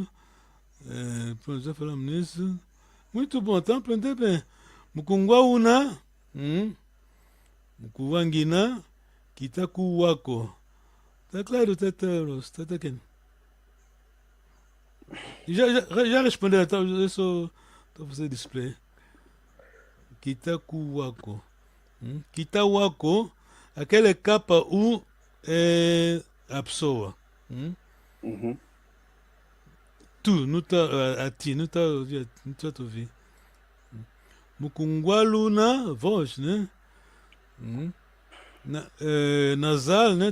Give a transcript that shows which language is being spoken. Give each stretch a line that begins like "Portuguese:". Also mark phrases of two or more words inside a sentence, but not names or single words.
Portuguese: Pronto, já falamos nisso. Muito bom, tá aprendendo bem.
Swahili: Mukungwauna, Mukuwangina, Kitakuwako.
Portuguese: Tá claro, tá aqui. Já respondeu, tá? Eu só estou fazendo display.
Swahili: Kitakuwako. Kitawako,
Portuguese: aquele KU é a pessoa. Tu, não tá a ti, não tá a ouvir. Mukungwaluna, voz, né? Nasal, né?